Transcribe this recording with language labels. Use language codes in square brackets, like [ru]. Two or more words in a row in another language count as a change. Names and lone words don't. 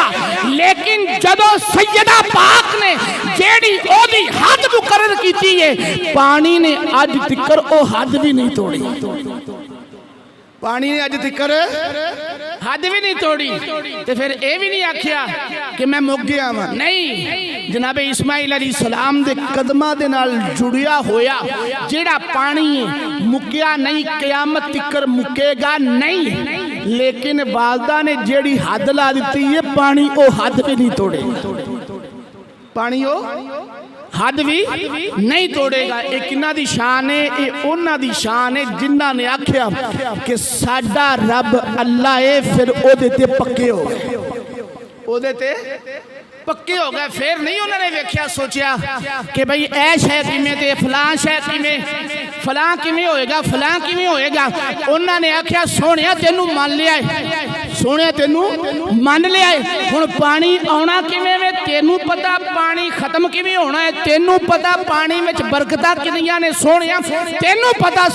[pa] لیکن جدو سیدہ پاک نے جیڑی او دی حد مقرر کیتی ہے، پانی نے آج تکر او حد بھی نہیں توڑی، پانی نے آج تکر حد بھی نہیں توڑی، تو پھر اے بھی نہیں آکھیا کہ میں مک گیا ہوں، نہیں، جناب اسماعیل علیہ السلام دے قدمہ دے نال جڑیا ہویا جیڑا پانی مکیا نہیں، قیامت تکر مکے گا نہیں، لیکن والدہ نے جیڑی حد لا دیتی ہے پانی او حد بھی نہیں توڑے، پانی او حد بھی نہیں توڑے گا۔ ایک انہاں دی شان ہے، ایک انہاں دی شان ہے جنہاں نے آکھیا کہ ساڈا رب اللہ ہے، پھر او دے تے پکے ہو گئے، او دے تے پکے ہو گئے. پھر نہیں انہوں نے ویکھیا سوچا کہ بھائی اے شے کیویں تے فلاں شے کیویں، فلاں کیویں ہوئے گا، فلاں کیویں ہوئے گا. انہوں نے آکھیا سوہنیا تینوں مان لیا ہے، سوہنیا تینوں مان لیا ہے. ہن پانی آؤنا کیویں وے تینوں پتا، پانی ختم کیویں ہونا ہے تینوں پتا، پانی وچ برکتاں کتنیاں نے سوہنیا تینوں پتا.